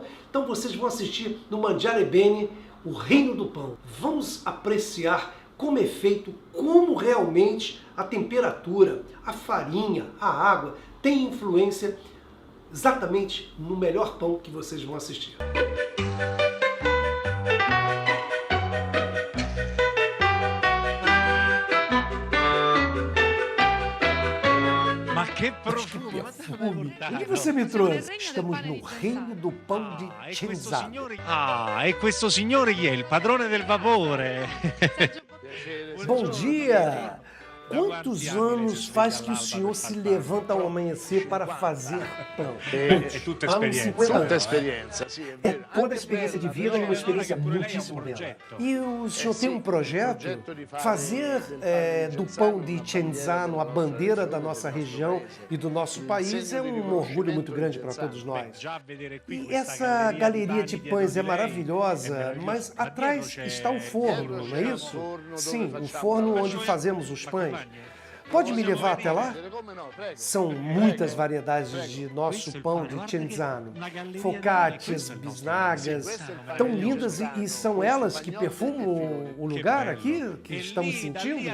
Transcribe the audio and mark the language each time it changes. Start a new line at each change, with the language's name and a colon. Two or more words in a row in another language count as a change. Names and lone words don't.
Portuguese: Então vocês vão assistir no Mangiare Bene, o reino do pão. Vamos apreciar como é feito, como realmente a temperatura, a farinha, a água tem influência exatamente no melhor pão que vocês vão assistir.
Italian: Che profumo!
Portuguese: O que você me trouxe? Estamos no reino do pão de Cenzano.
Italian: E questo signore chi è? Il padrone del vapore!
Portuguese: Bom dia! Quantos anos faz que o senhor se levanta ao amanhecer para fazer pão?
Italian: È tutta
Portuguese: Há uns 50
Italian: esperienza.
Portuguese: anos.
Italian: esperienza, sì, è
Portuguese: É
Italian: vero.
Portuguese: toda a experiência de vida e uma experiência muitíssimo bela. E o senhor tem um projeto, fazer do pão de Cenzano a bandeira da nossa região e do nosso país é um orgulho muito grande para todos nós. E essa galeria de pães é maravilhosa, mas atrás está o forno, não é isso? Sim, o forno onde fazemos os pães. Pode me levar até lá?
Italian: Come no, prego.
Portuguese: São muitas variedades de nosso pão de Cenzano. Focaccias, bisnagas, tão lindas e são elas que perfumam o lugar aqui que estamos
Italian: Da lì
Portuguese: sentindo?